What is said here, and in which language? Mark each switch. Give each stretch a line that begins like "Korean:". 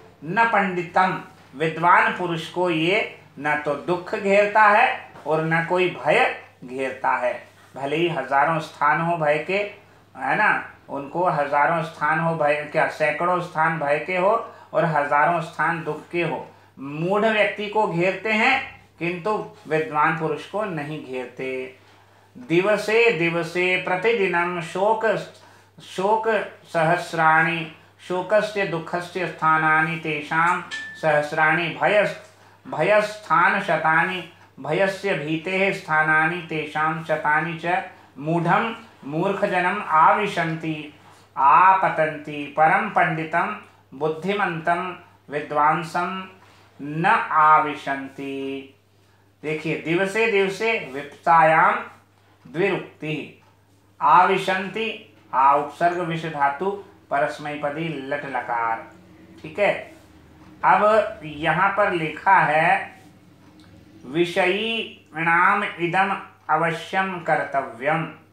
Sanskrit: न पंडितम,
Hindi: विद्वान पुरुष को ये न तो दुख घेरता है और न कोई भय घेरता है। भले ही हजारों स्थान हो भय के, है ना, उनको हजारों स्थान हो भय, क्या सैकड़ों स्थान भय के हो और हजारों स्थान दुख के हो। मूढ़ व्यक्ति को घेरते हैं किंतु विद्वान पुरुष को नहीं घेरते।
Sanskrit: दिवसे दिवसे प्रतिदिनम शोक सहस्राणि, शोकस्य दुःखस्य स्थानानि तेषां सहस्राणि भयस्थान शतानि, भयस्य भीतेः स्थानानि तेषां शतानि च मूढ़ं मूर्खजनम् आविशन्ति आपतन्ति परम पंडितं बुद्धिमन्तं विद्वांसं न आविशन्ति।
Hindi: देखिए, दिवसे दिवसे विप्तायां द्विरुक्ति, आविशन्ति आ उपसर्ग विष धातु परस्मैपदी लट लकार। ठीक है। अब यहाँ पर लिखा है
Sanskrit: विषयीणाम इदम अवश्यम कर्तव्यम।